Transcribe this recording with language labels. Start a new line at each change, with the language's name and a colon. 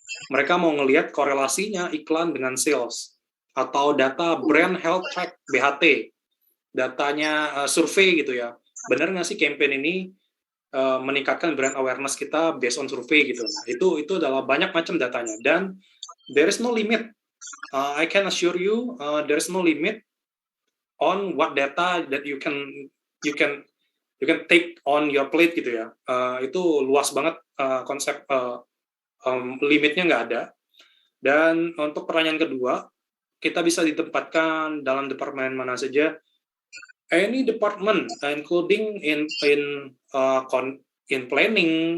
Indonesian: Mereka mau ngelihat korelasinya iklan dengan sales. Atau data brand health track, BHT. Datanya survei gitu ya. Benar nggak sih campaign ini meningkatkan brand awareness kita
English: based on
Indonesian: survei gitu. Nah, itu adalah banyak macam datanya. Dan
English: there is no limit. I can assure you, there is no limit on what data that you can take on your plate
Indonesian: gitu ya. Itu luas banget konsep limitnya nggak ada. Dan untuk pertanyaan kedua, kita bisa ditempatkan dalam departemen mana saja.
English: Any department, including in planning.